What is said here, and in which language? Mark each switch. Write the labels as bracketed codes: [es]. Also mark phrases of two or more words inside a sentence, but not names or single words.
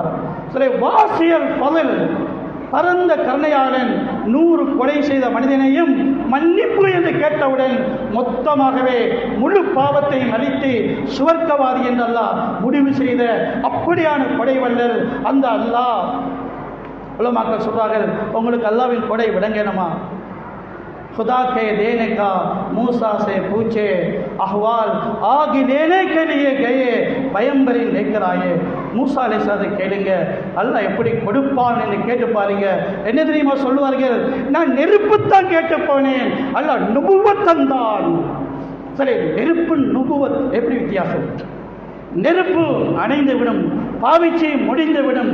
[ta] சரி, [ar] واسع الفضل, [ta] பரந்த கருணையாளன் 100 கொலை செய்த மனிதனையும் மன்னிப்பு என்று கேட்டவுடன் மொத்தமாகவே முழு பாவத்தையும் அளித்து சுவர்க்கவாதி என்று அல்லாஹ் முடிவு செய்த அப்படியான கொடை வல்லல் அந்த அல்லாஹ். உலமாக்கள் சொல்றார்கள், உங்களுக்கு அல்லாஹ்வின் கொடை விளங்கணுமா? [hi] खुदा के देने का मूसा से पूछे अहवाल, आग लेने के लिए गए பயம்பரி लेकर आए. [ta] மூசா அலைஹிஸ்ஸலாத்தை கேளுங்க, அல்லாஹ் எப்படி கொடுப்பான் என்று கேட்டு பாருங்க. என்ன தெரியுமா சொல்லுவார்கள்? நான் நெருப்புத்தான் கேட்டு போனேன், அல்லாஹ் நுபுவத் தந்தான். சரி, நெருப்பு நுபுவத் எப்படி வித்தியாசம்? நெருப்பு அணைந்து விடும், பாவிச்சு முடிந்து விடும்.